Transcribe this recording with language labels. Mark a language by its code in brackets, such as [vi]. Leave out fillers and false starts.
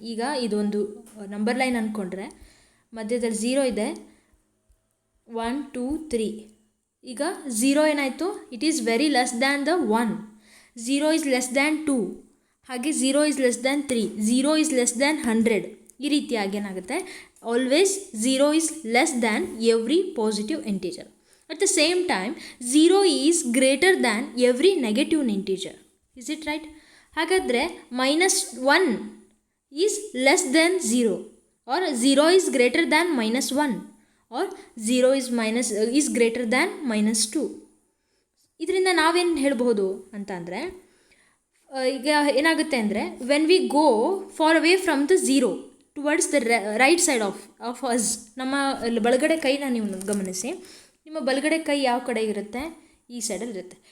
[kn] ಈಗ ಇದೊಂದು number line ಅಂದ್ಕೊಂಡ್ರೆ ಮಧ್ಯದಲ್ಲಿ ಝೀರೋ ಇದೆ, 1 2 3. ಈಗ ಝೀರೋ ಏನಾಯಿತು? [en] It is very less than the 1. Zero is less than 2, ಹಾಗೆ zero is less than 3, zero is less than 100. [kn] ಈ ರೀತಿಯಾಗಿ ಏನಾಗುತ್ತೆ? [en] Always zero is less than every positive integer. At the same time, 0 is greater than every negative integer. Is it right? ಹಾಗಾದರೆ -1 is less than 0, or 0 is greater than -1, or 0 is greater than -2. [kn] ಇದರಿಂದ ನಾವೇನು ಹೇಳ್ಬೋದು ಅಂತಂದರೆ, ಈಗ ಏನಾಗುತ್ತೆ ಅಂದರೆ, [en] when we go far away from the zero towards the right side of us, [kn] ನಮ್ಮ ಬಲಗಡೆ ಕೈನ ನೀವು ಗಮನಿಸಿ, ನಿಮ್ಮ ಬಲಗಡೆ ಕೈ ಯಾವ ಕಡೆ ಇರುತ್ತೆ? ಈ ಸೈಡಲ್ಲಿ ಇರುತ್ತೆ.